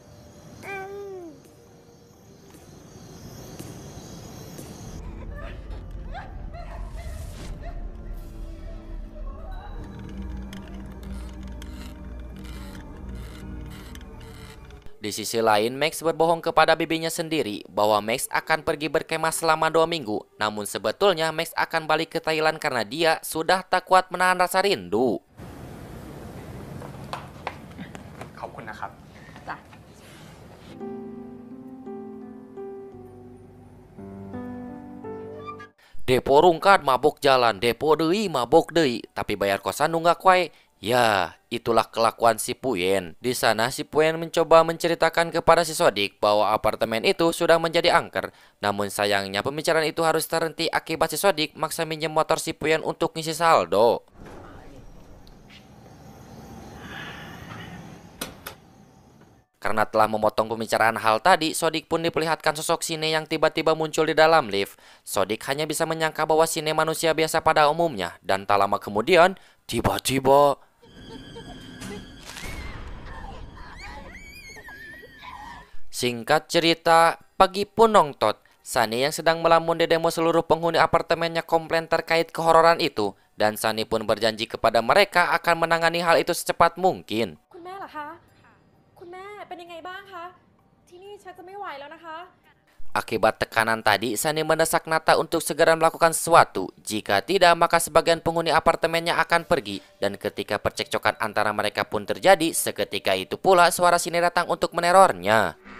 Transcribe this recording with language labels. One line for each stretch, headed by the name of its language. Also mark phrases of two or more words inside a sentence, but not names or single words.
Indonesian: Di sisi lain, Max berbohong kepada bibinya sendiri bahwa Max akan pergi berkemah selama 2 minggu. Namun sebetulnya Max akan balik ke Thailand karena dia sudah tak kuat menahan rasa rindu.
Thai: ขอบคุณนะครับ จ้ะ
Sundanese: Depo rungkat mabok jalan, depo deui mabok deui,
Indonesian: tapi bayar kosan nunggak
Sundanese: wae.
Indonesian: Ya, itulah kelakuan si Puyen. Di sana si Puyen mencoba menceritakan kepada si Sodik bahwa apartemen itu sudah menjadi angker. Namun sayangnya pembicaraan itu harus terhenti akibat si Sodik maksa minjem motor si Puyen untuk ngisi saldo. Karena telah memotong pembicaraan hal tadi, Sodik pun diperlihatkan sosok Shine yang tiba-tiba muncul di dalam lift. Sodik hanya bisa menyangka bahwa Shine manusia biasa pada umumnya. Dan tak lama kemudian, tiba-tiba... Singkat cerita, pagi pun nongtot. Sunny yang sedang melamun di demo seluruh penghuni apartemennya komplain terkait kehororan itu. Dan Sunny pun berjanji kepada mereka akan menangani hal itu secepat mungkin.
Thai: คุณแม่เหรอคะ คุณแม่เป็นยังไงบ้างคะ ที่นี่ชักจะไม่ไหวแล้วนะคะ
Indonesian: Akibat tekanan tadi, Sunny mendesak Nata untuk segera melakukan sesuatu. Jika tidak, maka sebagian penghuni apartemennya akan pergi. Dan ketika percekcokan antara mereka pun terjadi, seketika itu pula suara Shine datang untuk menerornya.